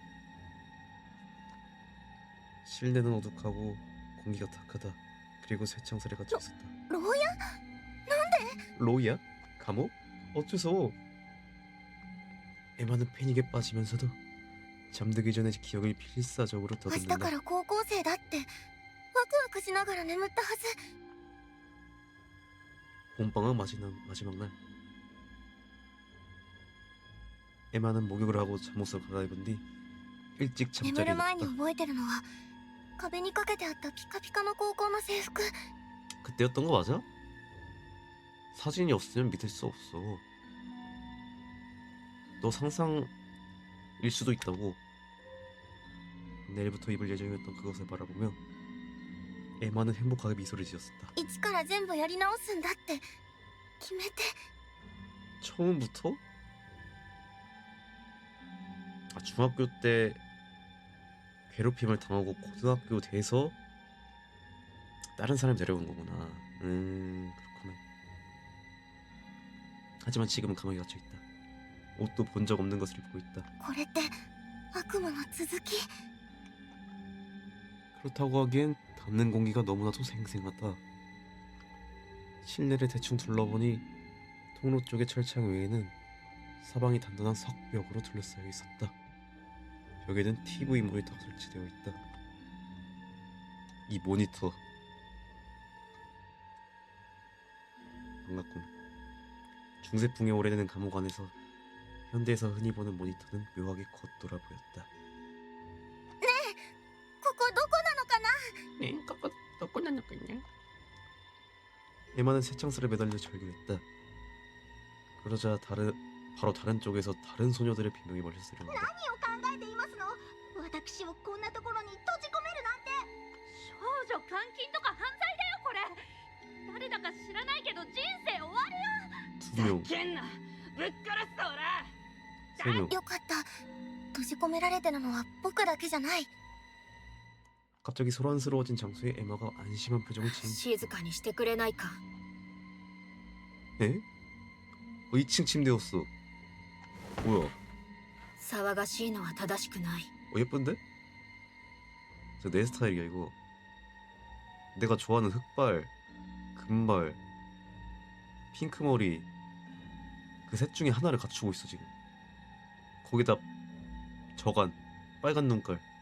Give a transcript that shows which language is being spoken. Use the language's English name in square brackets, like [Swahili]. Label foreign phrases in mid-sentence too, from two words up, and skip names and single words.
[Korean] 실내는 어둑하고 공기가 탁하다. 그리고 쇠창살에 갇혀 있었다. [Japanese] 牢屋 [Korean] 로이야? 감옥? 어째서? 에마는 패닉에 빠지면서도 잠들기 전에 기억을 필사적으로 [Japanese] 明日 [Korean] 더듬는다. [Japanese] から高校生だってワクワクしながら眠ったはず [Korean] 봄방학 마지막 날, 에마는 목욕을 하고 잠옷을 갈아입은 뒤 일찍 [Japanese] 眠 [Korean] 잠자리에 [Japanese] る前に [Korean] 누웠다. [Japanese] 覚えてるのは壁にかけてあったピカピカの高校の制服 [Korean] 그때였던 거 맞아? 사진이 없으면 믿을 수 없어. 너 상상일 수도 있다고. 내일부터 입을 예정이었던 그것을 바라보며 에마는 행복하게 미소를 지었었다. [Japanese] 一から全部やり直すんだって決めて [Korean] 처음부터? 아, 중학교 때 괴롭힘을 당하고 고등학교 돼서 다른 사람 데려온 거구나. 그렇구나. 하지만 지금은 감옥에 갇혀 있다. 옷도 본 적 없는 것을 입고 있다. [Japanese] これって悪夢の続き [Korean] 그렇다고 하기엔 닿는 공기가 너무나도 생생하다. 실내를 대충 둘러보니 통로 쪽의 철창 외에는 사방이 단단한 석벽으로 둘러싸여 있었다. 벽에는 TV 모니터가 설치되어 있다. 이 모니터 반갑군. 중세풍의 오래된 감옥 안에서 현대에서 흔히 보는 모니터는 묘하게 겉돌아 보였다. [Japanese] ここどこなのかな [Korean] 네, 그거 놓고 나눴군요. 에마는 새창살에 매달려 절규했다. 그러자 바로 다른 쪽에서 다른 소녀들의 비명이 멀리서 들려온다. [Japanese] 何を考えていますの私をこんなところに閉じ込めるなんて少女監禁とか犯罪だよこれ誰だか知らないけど人生終わるよ [Korean] 2명, [Japanese] けんなぶっ殺すぞおら [Korean] 3명. [Japanese] よかった閉じ込められてるのは僕だけじゃない [Korean] 갑자기 소란스러워진 장소에 에마가 안심한 표정을 지은. [Japanese] 静かにしてくれないか [Korean] 에? 2층 침대였어. 뭐야? [Japanese] 騒がしいのは正しくない [Korean] 예쁜데? 저 내 스타일이야 이거. 내가 좋아하는 흑발, 금발, 핑크머리 그 셋 중에 하나를 갖추고 있어 지금. 거기다 저간, 빨간 눈깔.